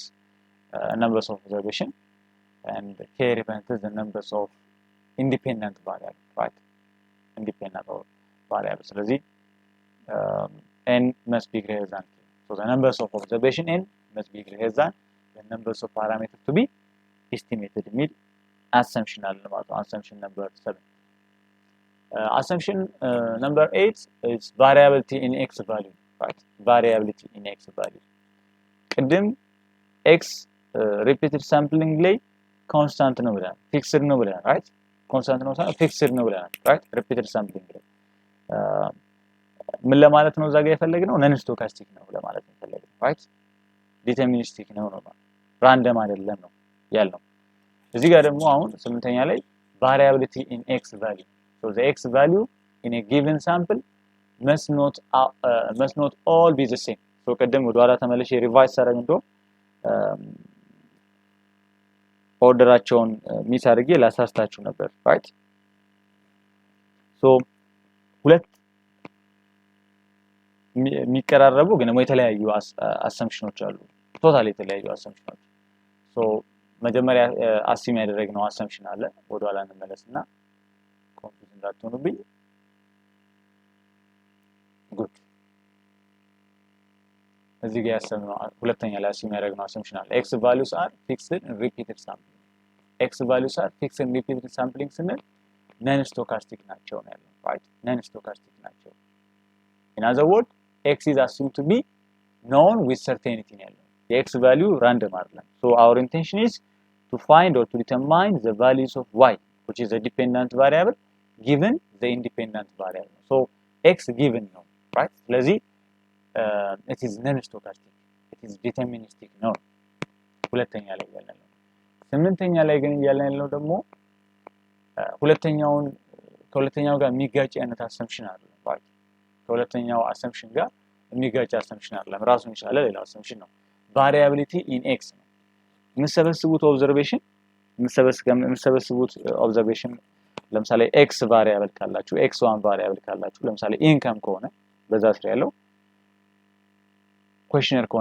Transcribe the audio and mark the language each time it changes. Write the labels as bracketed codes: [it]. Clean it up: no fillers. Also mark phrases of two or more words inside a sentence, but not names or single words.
[en] numbers of observation and k represents the numbers of independent variable right independent variable ስለዚህ n must be greater than k so the numbers of observation n must be greater than the numbers of parameters to be estimated [am] የሚል assumption አለ ማለት ነው [en] assumption number 7 assumption number 8 is variability in x value right variability in x value ቅድም x repeated sampling [am] ላይ constant ነው ብለናል fixed ነው ብለናል [en] right [am] constant ነው ሳይሆን fixed ነው ብለናል [en] right repeated sampling ላይ [am] ምን ለማለት ነው እዛ ጋር የፈለግነው non-stochastic ነው ለማለት ነው የፈለግነው [en] right deterministic [am] ነው random አይደለም ነው ያልነው እዚህ ጋር ደግሞ አሁን 8ኛ ላይ [en] variability in x value so the x value in a given sample must not all be the same [am] so ቀደም ወደ ኋላ ተመለሽ ሪቫይዝ አደረግ እንደው ኦርደራቸውን ሚስ አድርጌ ላሳስታችሁ ነበር [en] right so [am] ሁለት የሚቀራረቡ ግን የተለያዩ assumptions አሉ ቶታሊ የተለያዩ assumptions so መጀመሪያ assume ያደረግነው assumption አለ ወደ ኋላ እንመለስና ኮንፊውዝ እንዳትሆኑብኝ good እዚህ ጋር ያሰብነው ሁለተኛ ላይ assume ያደረግነው assumption አለ [en] x values are fixed and repeated sampling x values are fixed and repeated sampling ስንል non-stochastic [am] ናቸው ነው ያለው [en] right non-stochastic ናቸው in other words x is assumed to be known with certainty [am] ነው ያለው [en] the x value random አይደለም so our intention is to find or to determine the values of y which is a dependent variable given the independent variable so x given ነው right ስለዚህ it is non-stochastic it is deterministic [am] ነው ሁለተኛ ላይ ያለነው ስምንተኛ ላይ ግን ያለነው ደግሞ ከሁለተኛው ጋር የሚጋጭ አይነት assumption አለ right ከሁለተኛው assumption ጋር የሚጋጭ assumption አለ ራሱን ይችላል ሌላ assumption ነው [en] variability in x [am] ነው የምሰበስቡት observation ለምሳሌ x variable ካላችሁ x1 variable ካላችሁ ለምሳሌ income ከሆነ በዛ ስር ያለው questionnaire ከሆነ